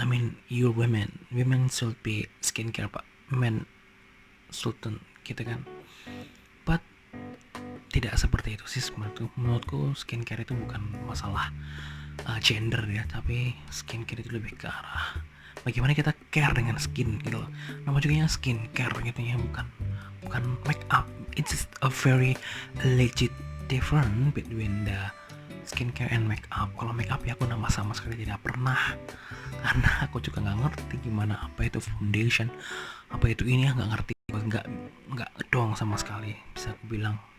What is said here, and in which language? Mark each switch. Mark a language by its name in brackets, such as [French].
[English] I mean you're women should be skincare, pak, men shouldn't [Indonesian] gitu kan. But tidak seperti itu sih menurutku. Skincare itu bukan masalah gender ya, tapi skincare itu lebih ke arah bagaimana kita care dengan skin gitu loh. Nama juga skincare gitu ya, bukan make up. [English] It's a very legit different between the skincare and make up. [Indonesian] Kalau make up ya aku sama sekali tidak pernah, karena aku juga nggak ngerti gimana apa itu foundation, apa itu ini ya, nggak ngerti, nggak dong sama sekali bisa aku bilang.